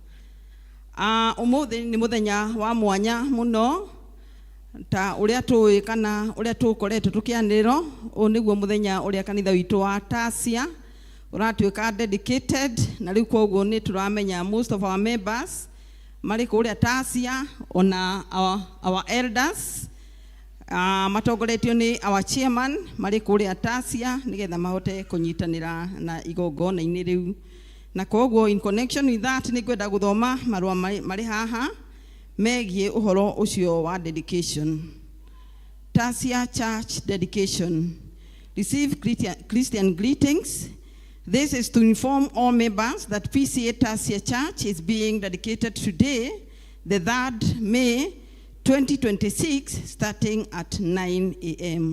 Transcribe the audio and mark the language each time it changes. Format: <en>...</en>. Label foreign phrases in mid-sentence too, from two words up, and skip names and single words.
<ki>Umuthi ni muthenya wa mwanya muno ta uria tuwi kana uria tukoretwo tukianirwo. U niguo muthenya uria kanitha witu wa Tasia uratuika dedicated, na riu koguo ni turamenya</ki> <en>most of our members</en> <ki>mari kuria Tasia ona</ki> <en>our elders</en> <ki>matongoretio ni</ki> <en>our chairman</en> <ki>mari kuria Tasia nigetha mahote kunyitanira na igongona-ini riu. Na koguo</ki> <en>in connection with that</en> <ki>ni kwenda guthoma marua mari haha megie uhoro ucio wa dedication.</ki> <en>Tasia Church dedication. Receive Christian greetings. This is to inform all members that PCA Tasia Church is being dedicated today, the 3rd May 2026, starting at 9 a.m.</en>